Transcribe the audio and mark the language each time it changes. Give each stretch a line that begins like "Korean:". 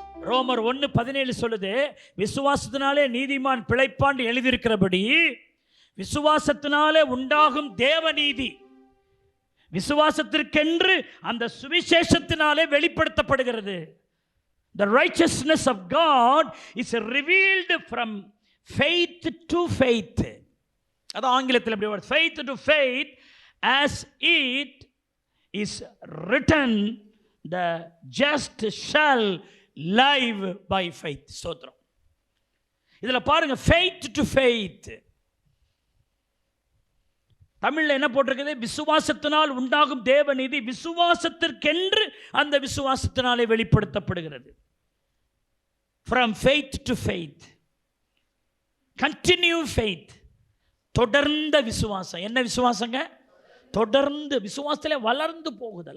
Tamil: ரோமர் 1:17 சொல்லுது, விசுவாசத்தினாலே நீதிமான் பிழைப்பான் எழுதியிருக்கிறபடி விசுவாசத்தினாலே உண்டாகும் தேவநீதி விசுவாசத்திற்கென்று அந்த சுவிசேஷத்தினாலே வெளிப்படுத்தப்படுகிறது.
English: The righteousness of God is revealed from faith to faith.
Tamil: அது ஆங்கிலத்தில் எப்படி வருது?
English: Faith to faith, as it is written, the just shall live by faith.
Tamil: ஸ்தோத்திரம். இதுல பாருங்க,
English: faith to faith.
Tamil: தமிழ்ல என்ன போட்டிருக்குது? விசுவாசத்தினால் உண்டாகும் தேவநீதி விசுவாசத்திற்கென்று அந்த விசுவாசத்தினாலே வெளிப்படுத்தப்படுகிறது.
English: From faith to faith, continue faith.
Tamil: தொடர்ந்த விசுவாசம். என்ன விசுவாசங்க? தொடர்ந்து விசுவாசத்திலே வளர்ந்து போகுதல்.